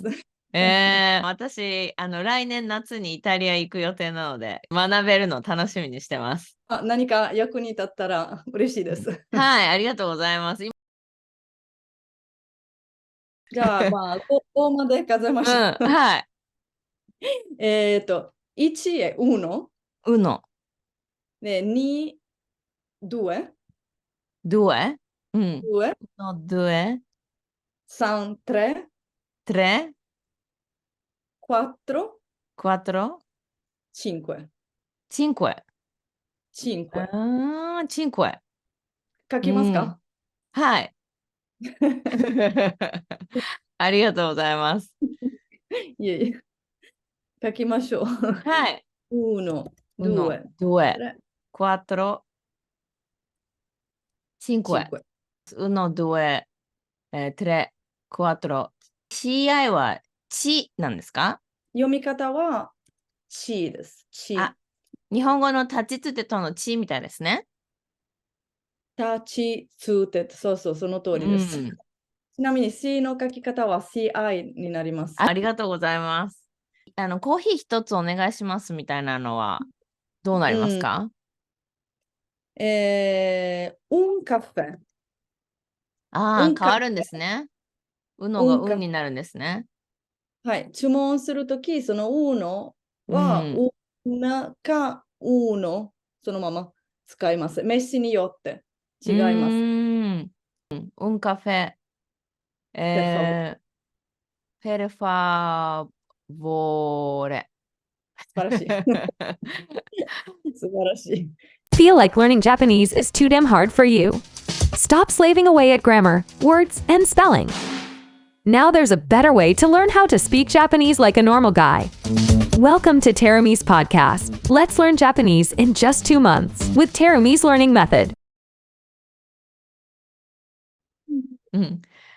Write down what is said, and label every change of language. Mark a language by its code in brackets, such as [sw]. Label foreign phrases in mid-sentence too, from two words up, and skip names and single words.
[ja] 私、来年夏にイタリア行く予定なので、学べるの楽しみにしてます。何か役に立ったら嬉しいです。はい、ありがとうございます。じゃあ、まあ、ここまで数えましょう。はい。 [it] 1 uno。 uno。 [ja] で、2、due。 [it] due。 due。 no, due。 [ja] 3、3。 [it] tre。 [ja] 4。 [it] quattro。 [ja] 5。 [it] cinque。 [ja] 5。 [it] cinque。 [ja] 書きますか？はい。ありがとうございます。いえいえ。書きましょう。はい。 [it] uno, uno, due, due, quattro, cinque. cinque. uno, due, tre, quattro. [ja] CI はちなんですか？読み方はちです。ち。日本語の立ちつてとのちみたいですね。立ちつて、そうそう、その通りです。ちなみに C の書き方は CI になります。ありがとうございます。コーヒー一つお願いしますみたいなのはどうなりますか？ [it] un caffè。 [ja] 変わるんですね。うのがうんになるんですね。はい、注文するとき、そのうのは、una かうのそのまま使います。飯によって違います。 [it] un caffè。per favore。 [ja] 素晴らしい。素晴らしい。 [en] Feel like learning Japanese is too damn hard for you? Stop slaving away at grammar, words, and spelling. Now there's a better way to learn how to speak Japanese like a normal guy. Welcome to Terumi's podcast. Let's learn Japanese in just 2 months with Terumi's learning method.